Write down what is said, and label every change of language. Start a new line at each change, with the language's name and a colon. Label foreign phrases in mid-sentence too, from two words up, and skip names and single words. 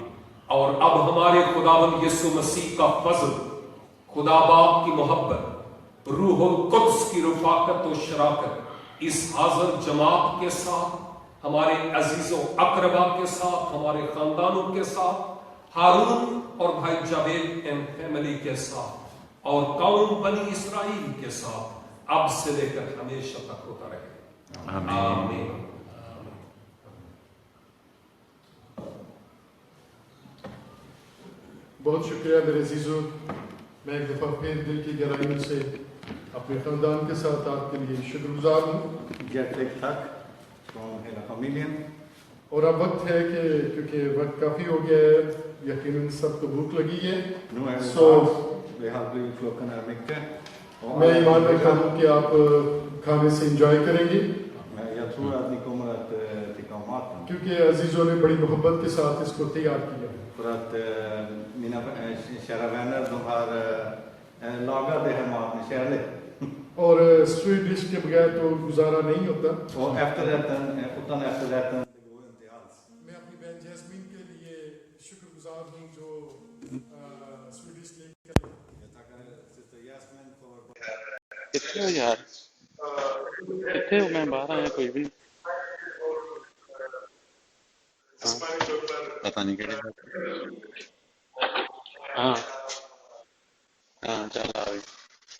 Urdu: اور اب ہمارے خداوند یسوع مسیح کا فضل، خدا باپ کی محبت، روح القدس کی رفاقت اور شراکت اس حاضر جماعت کے ساتھ، ہمارے عزیزوں اقربا کے ساتھ، ہمارے خاندانوں کے ساتھ، ہارون اور بھائی جاوید
English: and family
Urdu: کے ساتھ اور قوم بنی اسرائیل کے ساتھ اب سے لے کر ہمیشہ تک ہوتا رہے. آمین. بہت شکریہ میرے عزیزوں، میں ایک دفعہ پھر دل کی گہرائیوں سے اپنے خاندان کے ساتھ آپ کے لیے شکرگزار ہوں.
Swedish: Hjärtligt tack från hela familjen.
Urdu: اور اب وقت ہے کہ کیونکہ وقت کافی ہو گیا ہے، یقیناً سب کو بھوک لگی ہے,
Swedish: Nu är det så dags. Det har blivit klockan är mycket. Och
Urdu: میں
Swedish: alla
Urdu: ایمان رکھتا
Swedish: familjer-
Urdu: ہوں کہ آپ کھانے سے انجوائے کریں گے,
Swedish: Men jag tror att ni kommer att tycka om maten.
Urdu: کیونکہ عزیزوں نے بڑی محبت کے ساتھ اس کو تیار کیا.
Swedish: För att mina kära vänner, de har lagat det här mat med kärlek.
Urdu: اور
English: sweet dish
Urdu: کے بغیر تو گزارا نہیں ہوتا.
Swedish: Och efterrätten, utan efterrätten, det går inte alls.
Urdu: میں اپنی بہن جیسمین کے لیے شکرگزار ہوں جو
English: sweet dish
Urdu: لے کر آئی.
Swedish: Jag tackar syster Jasmin för...
Urdu: کتنے ہو یار؟ کتنے ہو? میں باہر آیا کوئی بھی نہیں۔ ہاں، پتہ نہیں کیا. ہاں ہاں چل آ گئی.